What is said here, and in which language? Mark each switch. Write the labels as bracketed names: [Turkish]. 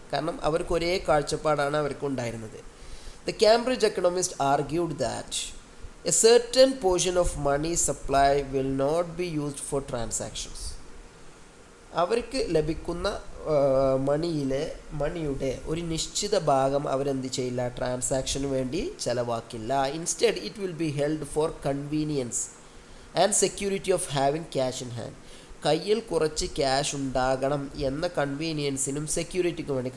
[Malayalam] കാരണം അവർക്ക് ഒരേ കാഴ്ചപ്പാടാണ് അവർക്കുണ്ടായിരുന്നത്. [English] The Cambridge economist argued that a certain portion of money supply will not be used for transactions. [Malayalam] അവർക്ക് ലഭിക്കുന്ന മണിയുടെ ഒരു നിശ്ചിത ഭാഗം അവരെന്ത് ചെയ്യില്ല, ട്രാൻസാക്ഷന് വേണ്ടി ചിലവാക്കില്ല. [English] Instead it will be held for convenience and security of having cash in hand. [Malayalam] കയ്യിൽ കുറച്ച് ക്യാഷ് ഉണ്ടാകണം എന്ന കൺവീനിയൻസിനും സെക്യൂരിറ്റിക്കും വേണ്ടി.